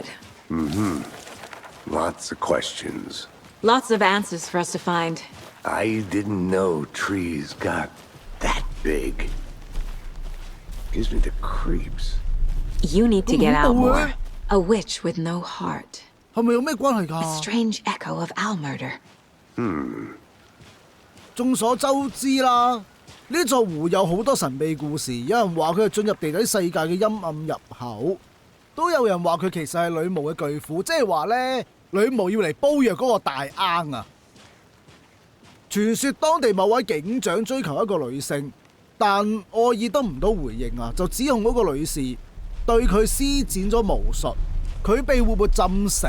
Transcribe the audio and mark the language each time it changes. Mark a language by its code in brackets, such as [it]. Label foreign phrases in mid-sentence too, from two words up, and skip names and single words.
[en] Mm-hmm. Lots of questions. Lots of answers for us to find. I didn't know trees got that big. Gives me the creeps. You need to get out more. A witch with no heart. [yue] 係咪有咩關係㗎？ [en] A strange echo of owl murder. [yue] 眾所周知啦，呢座湖有好多神秘故事。有人話佢係進入地底世界嘅陰暗入口，都有人話佢其實係女巫嘅巨斧，即係話咧女巫要嚟煲藥嗰個大罌啊！傳說當地某位警長追求一個女性，但愛爾得唔到回應啊，就指控嗰個女士對佢施展咗巫術，佢被活活浸死。